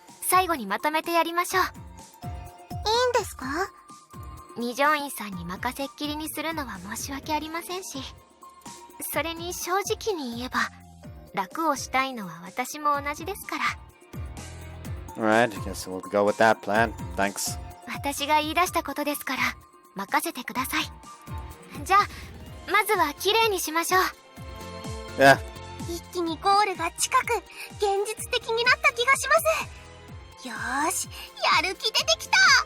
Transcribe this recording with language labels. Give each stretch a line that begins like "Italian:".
Japanese: 最後にまとめてやりましょう。う。いいんですか？二条院さんに任せっきりにするのは申し訳ありませんし、それに正直に言えば楽をしたいのは私も同じですから。
English: Alright, I guess we'll go with that plan. Thanks.
Japanese: 私が言い出したことですから任せてください。じゃあまずはきれいにしましょう。
English: Yeah.
Japanese: 一気にゴールが近く現実的になった気がします。よーし、やる気出てきた。